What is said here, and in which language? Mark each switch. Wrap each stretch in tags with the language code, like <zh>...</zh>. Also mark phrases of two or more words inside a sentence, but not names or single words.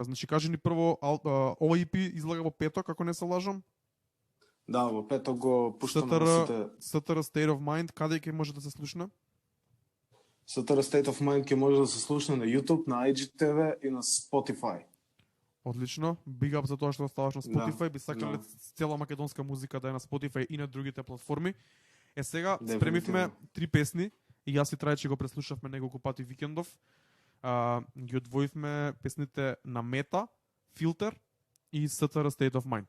<mk>Значи, кажи ни прво, овој EP излага во петок, ако не се лажам? Да, во петок го пуштаме на сите. СТР State of Mind, каде ќе може да се слушне? СТР State of Mind ќе може да се слушне на YouTube, на IGTV и на Spotify. Одлично.</mk> <en>Big up</en> <mk>за тоа што оставаш на Spotify. Да. Би сакале цела македонска музика да е на Spotify и на другите платформи. Сега спремивме 3 песни и јас и Трајче го преслушавме неколку пати викендов. Ги одвоивме песните на Мета, Filter и СТР State of Mind.</mk>